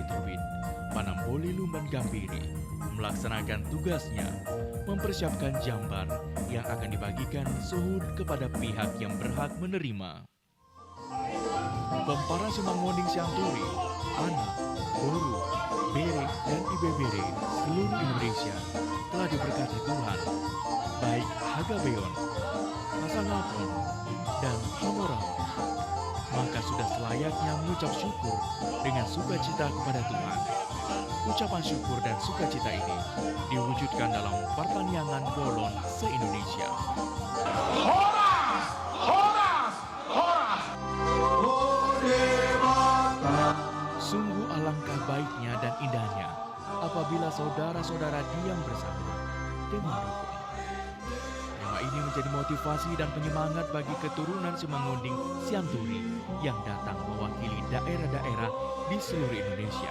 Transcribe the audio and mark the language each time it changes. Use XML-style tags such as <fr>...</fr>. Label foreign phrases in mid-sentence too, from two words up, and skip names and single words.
<id>terbit, Panamboli Lumban Gampiri melaksanakan tugasnya mempersiapkan jamban yang akan dibagikan suhud kepada pihak yang berhak menerima. Pomparan Simangonding Sianturi, anak, guru, bere, dan ibebere seluruh Indonesia telah diberkati Tuhan, baik Hagabeon, Hasangapon, dan Honorawan. Maka sudah selayaknya mengucap syukur dengan sukacita kepada Tuhan. Ucapan syukur dan sukacita ini diwujudkan dalam Partangyangan Bolon se-Indonesia. Horas! Horas! Horas! Sungguh alangkah baiknya dan indahnya apabila saudara-saudara diam bersama dengan rukun. Tema ini menjadi motivasi dan penyemangat bagi keturunan Simangonding Sianturi yang datang mewakili daerah-daerah di seluruh Indonesia.</id>